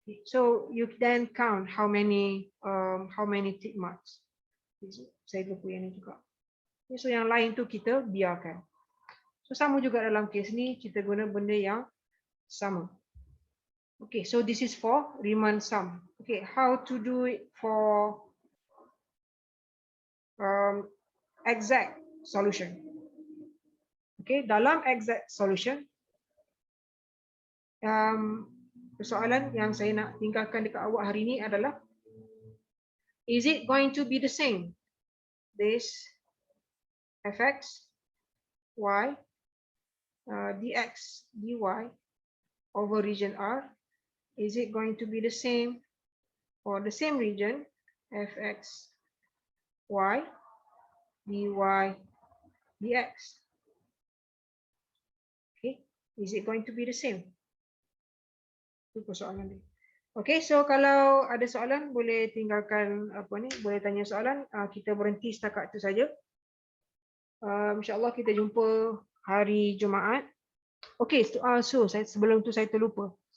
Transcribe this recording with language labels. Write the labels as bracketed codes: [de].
[en] So you then count how many tick marks. [ms] Saya lupa yang ni juga. So yang lain tu kita biarkan. So sama juga dalam case ni, kita guna benda yang sama. [en] Okay, so this is for Riemann sum. Okay, how to do it for exact solution. [ms] Okay, dalam exact solution, persoalan yang saya nak tinggalkan dekat awak hari ini adalah, [en] is it going to be the same? This fx, y, dx, dy over region R, is it going to be the same for the same region, fx, y, dy, dx? Okay, is it going to be the same? [ms] Itu persoalan dia. Okay, so kalau ada soalan boleh tinggalkan boleh tanya soalan. Kita berhenti setakat itu saja. InsyaAllah kita jumpa hari Jumaat. Okay, so sebelum tu saya terlupa.